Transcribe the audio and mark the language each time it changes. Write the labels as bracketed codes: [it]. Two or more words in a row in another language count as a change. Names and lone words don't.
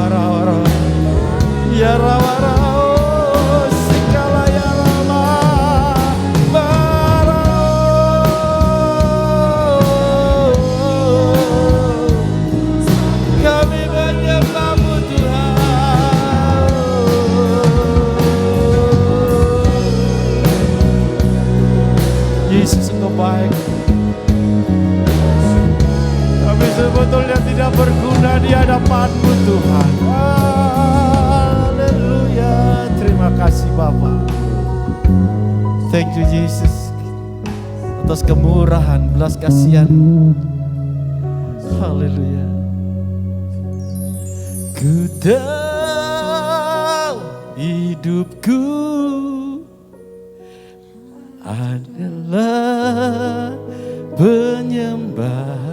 [id] rawa rawa, ya rawa rawa, sikala ya lama barau. Kami menyembah-Mu Tuhan. Yesus Engkau baik. Kami sebetulnya tidak berguna di hadapan-Mu Tuhan. Haleluya. Terima kasih Bapa. [en] Thank you Jesus [id] atas kemurahan, belas kasihan. Haleluya. Ku dalam hidupku adalah penyembah.